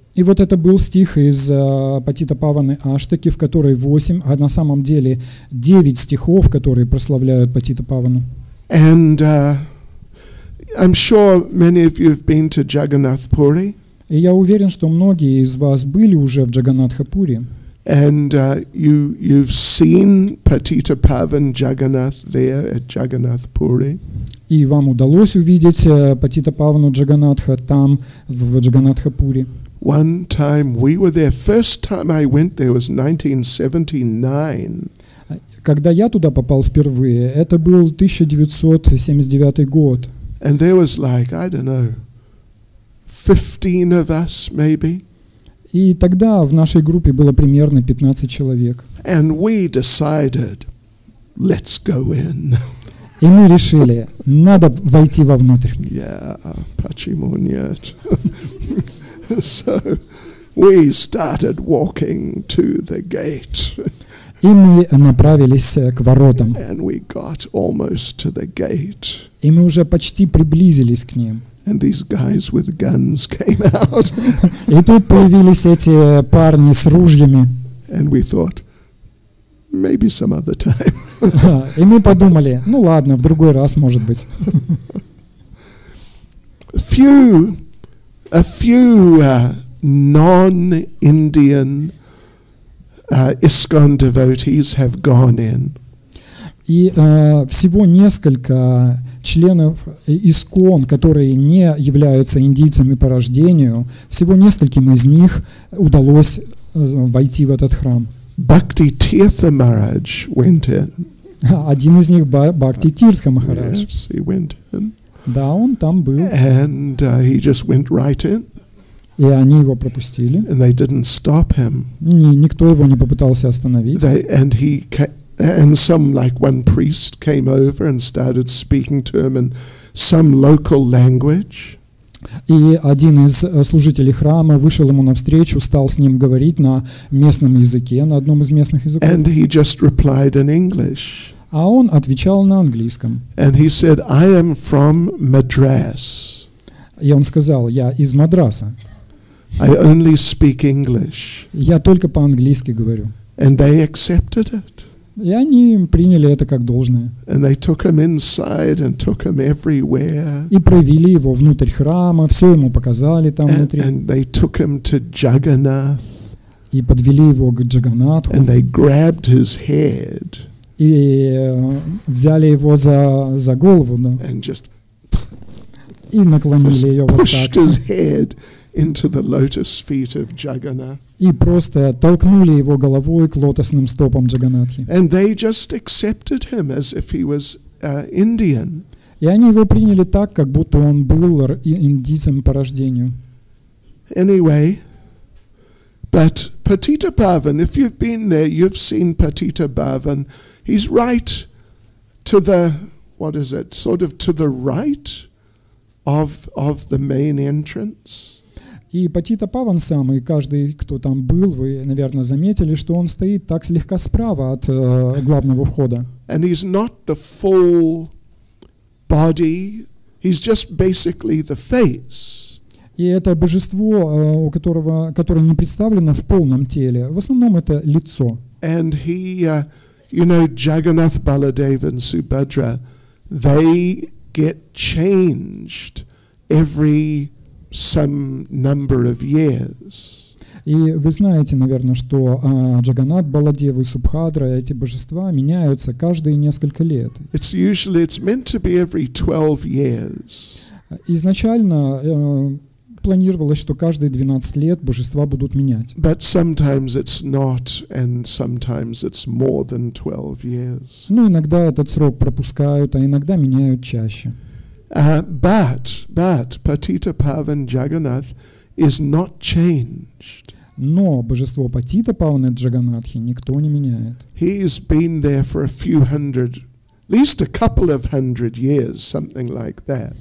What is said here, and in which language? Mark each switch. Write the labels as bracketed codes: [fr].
[ru] И вот это был стих из Патита-паваны Аштаки, в которой 8, а на самом деле 9 стихов, которые прославляют Патита-павану. [en] And I'm sure many of you have been to Jagannath Puri. [ru] И я уверен, что многие из вас были уже в Джаганнатха-пури. [en] And you've seen Patita-pavan Jagannath there at Jagannath Puri. [ru] И вам удалось увидеть Патита-павану Джаганнатха там, в Джаганнатха-пури. [en] One time we were there. First time I went there was 1979. [ru] Когда я туда попал впервые, это был 1979 год. [en] And there was like, I don't know, 15 of us maybe. [ru] И тогда в нашей группе было примерно 15 человек. [en] And we decided, let's go in. [ru] И мы решили, надо войти вовнутрь. [en] Yeah, [ru] почему нет? [en] So we started walking to the gate. [ru] И мы направились к воротам. [en] And we got almost to the gate. [ru] И мы уже почти приблизились к ним. [en] And these guys with guns came out. [ru] И тут появились эти парни с ружьями. [en] And we thought, maybe some other time. [ru] И мы подумали, ну ладно, в другой раз, может быть. [en] A few non-Indian ISKCON devotees have gone in. [ru] И всего несколько членов ИСККОН, которые не являются индийцами по рождению, всего нескольким из них удалось войти в этот храм. [en] Bhakti Maharaj went in. [ru] Один из них Бхакти Тиртха Махарадж. [en] Yes, he went in. [ru] Да, он там был. [en] And he just went right in. [ru] И они его пропустили. [en] And they didn't stop him. [ru] Никто его не попытался остановить. [en] And some, like one priest, came over and started speaking to him in some local language. [ru] И один из служителей храма вышел ему навстречу, стал с ним говорить на местном языке, на одном из местных языков. [en] And he just replied in English. [ru] А он отвечал на английском. [en] And he said, I am from Madras. [ru] И он сказал, я из Мадраса. [en] I only speak English. [ru] Я только по-английски говорю. [en] And they accepted it. [ru] И они приняли это как должное. [en] And they took him inside and took him everywhere. [ru] И провели его внутрь храма, все ему показали там внутри. [en] And they took him to Jagannath. [ru] И подвели его к Джаганнатху. [en] And they grabbed his head. [ru] И взяли его за голову, да. [en] And just [ru] И наклонили ее вот [en] pushed [ru] так. [en] his head into the lotus feet of Jagannath. [ru] И просто толкнули его головой к лотосным стопам Джаганнатхи. [en] And they just accepted him as if he was Indian. [ru] И они его приняли так, как будто он был индийцем по рождению. [en] Anyway, but Patitapavan, if you've been there, you've seen Patitapavan. He's right to the, what is it, sort of to the right of the main entrance. [ru] И Патита Паван сам, и каждый, кто там был, вы, наверное, заметили, что он стоит так слегка справа от главного входа. [en] And he's not the full body, he's just basically the face. [ru] И это божество, которое не представлено в полном теле. В основном это лицо. [en] And he, Jagannath, Baladeva and Subhadra, they get changed every some number of years. [ru] И вы знаете, наверное, что Джаганнат, Баладева и Субхадра, эти божества меняются каждые несколько лет. [en] It's meant to be every 12 years. [ru] Изначально планировалось, что каждые 12 лет божества будут менять. [en] But sometimes it's not, and sometimes it's more than 12 years. [ru] Ну, иногда этот срок пропускают, а иногда меняют чаще. [en] But Patitapavan Jagannath is not changed. [ru] Но божество Патита Павана Джаганнатхи никто не меняет. [en] He's been there for a few hundred, at least a couple of hundred years, something like that.